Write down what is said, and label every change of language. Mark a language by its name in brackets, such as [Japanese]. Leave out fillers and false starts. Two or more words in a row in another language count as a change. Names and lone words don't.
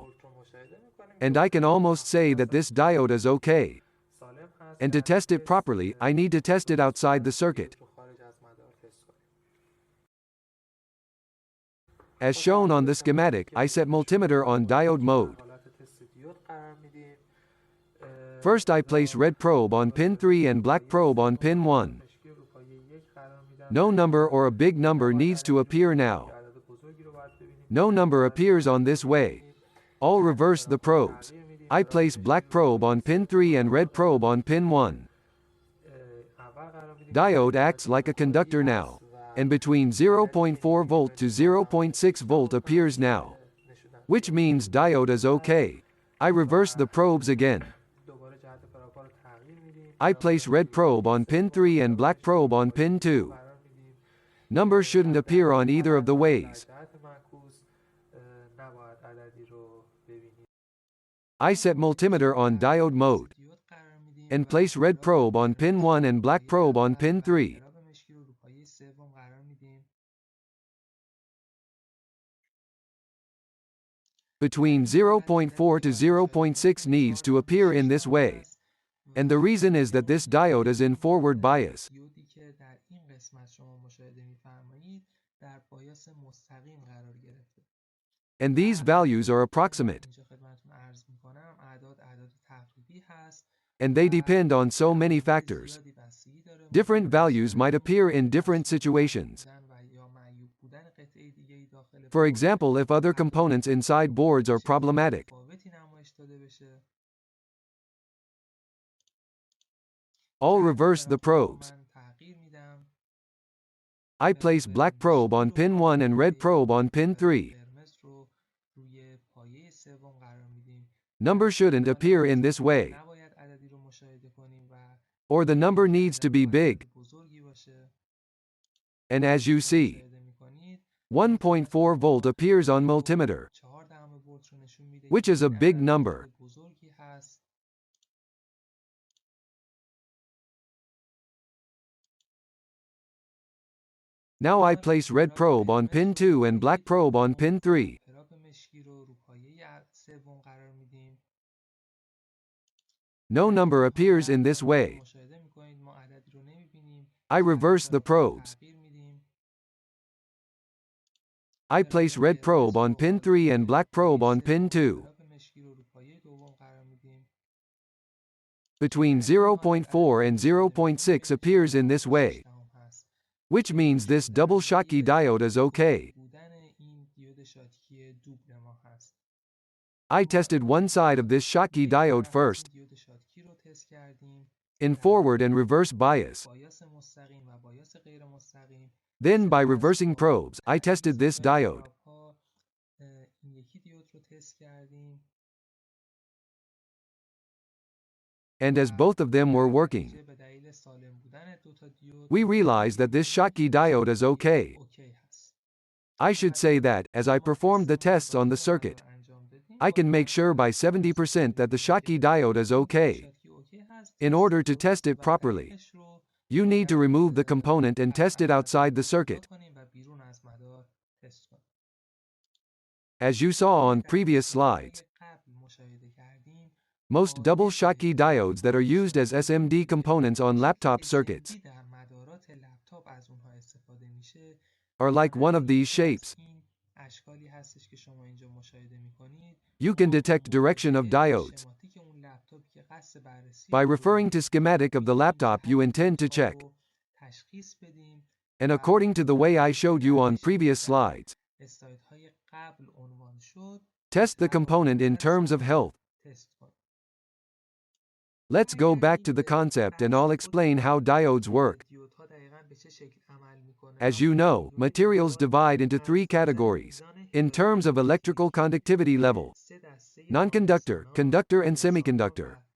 [English] And I can almost say that this diode is okay. And to test it properly, I need to test it outside the circuit. As shown on the schematic, I set multimeter on diode mode. [Persian] حالت تست دیود قرار میدیم. [English] First I place red probe on pin 3 and black probe on pin 1. [Persian] مشکی رو پایه 1 قرار میدم. [English] No number or a big number needs to appear now. [Persian] عدد بزرگی رو باید ببینیم. [English] No number appears on this way. I'll reverse the probes. I place black probe on pin 3 and red probe on pin 1. [Persian] اول قرار میدیم. [English] Diode acts like a conductor now, and between 0.4 volt to 0.6 volt appears now, which means diode is okay. I reverse the probes again. [Persian] دوباره جهت پراپا رو تغییر میدیم. [English] I place red probe on pin 3 and black probe on pin 2. [Persian] قرار میدیم. [English] Numbers shouldn't appear on either of the ways. [Persian] جهت معکوس نباید عددی رو ببینیم. [English] I set multimeter on diode mode, [Persian] دیود قرار میدیم. [English] and place red probe on pin 1 and black probe on pin 3. [Persian] انقلاب مشکی رو پایه سوم قرار میدیم. [English] Between 0.4 to 0.6 needs to appear in this way, and the reason is that this diode is in forward bias. [Persian] دیودی که در این قسمت شما مشاهده می‌فرمایید در بایاس مستقیم قرار گرفته. [English] And these values are approximate, [Persian] اینجا خدمتتون عرض می‌کنم اعداد تقریبی هست. [English] and they depend on so many factors. [Persian] زیادی بستگی داره. [English] Different values might appear in different situations. [Persian] بودن و یا معیوب بودن قطعه دیگه‌ای داخل [English] For example, if other components inside boards are problematic. [Persian] متفاوتی نمایش داده بشه. [English] I'll reverse the probes. [Persian] من تغییر میدم. [English] I place black probe on pin 1 and red probe on pin 3. [Persian] قرمز رو روی پایه سوم قرار میدیم. [English] Number shouldn't appear in this way, [Persian] نباید عددی رو مشاهده کنیم و [English] or the number needs to be big. [Persian] بزرگی باشه. [English] And as you see, [Persian] مشاهده می‌کنید [English] 1.4 volt appears on multimeter, [Persian] 4 دهم ولت رو نشون میده [English] which is a big number. [Persian] بزرگی هست. [English] Now I place red probe on pin 2 and black probe on pin 3. [Persian] انقلاب مشکی رو پایه سوم قرار میدیم. [English] No number appears in this way. [Persian] مشاهده می‌کنید ما عددی رو نمی‌بینیم. [English] I reverse the probes. [Persian] تغییر میدیم. [English] I place red probe on pin 3 and black probe on pin 2. [Persian] انقلاب مشکی رو پایه دوم قرار میدیم. [English] Between 0.4 and 0.6 appears in this way, which means this double Schottky diode is okay. [Persian] بودن این دیود شاتکی دوبل ما هست. [English] I tested one side of this Schottky diode first, [Persian] دیود شاتکی رو تست کردیم. [English] in forward and reverse bias. [Persian] بایاس مستقیم و بایاس غیر مستقیم. [English] Then by reversing probes, I tested this diode. [Persian] این یکی دیود رو تست کردیم. [English] And as both of them were working, [Persian] به دلیل سالم بودن دو تا دیود [English] we realized that this Schottky diode is okay. [Persian] اوکی هست. [English] I should say that, as I performed the tests on the circuit, [Persian] انجام بدیم. [English] I can make sure by 70% that the Schottky diode is okay. [Persian] شاتکی اوکی هست. [English] In order to test it properly, [Persian] تستش رو [English] you need to remove the component and test it outside the circuit. [Persian] کنیم و بیرون از مدار تست کنیم. [English] As you saw on previous slides, [Persian] قبل مشاهده کردیم [English] most double Schottky diodes that are used as SMD components on laptop circuits [Persian] در مدارات لپتاپ از اونها استفاده میشه. [English] are like one of these shapes. [Persian] این اشکالی هستش که شما اینجا مشاهده میکنید. [English] You can detect direction of diodes. [Persian] شماتیک اون لپتاپی که قصد بررسی [English] By referring to schematic of the laptop you intend to check. [Persian] تشخیص بدیم. [English] And according to the way I showed you on previous slides, [Persian] اسلایدهای قبل عنوان شد. [English] test the component in terms of health. [Persian] تست کنیم. [English] Let's go back to the concept and I'll explain how diodes work. [Persian] دیودها دقیقاً به چه شکل عمل میکنه. [English] As you know, materials divide into three categories, in terms of electrical conductivity level: non-conductor, conductor and semiconductor.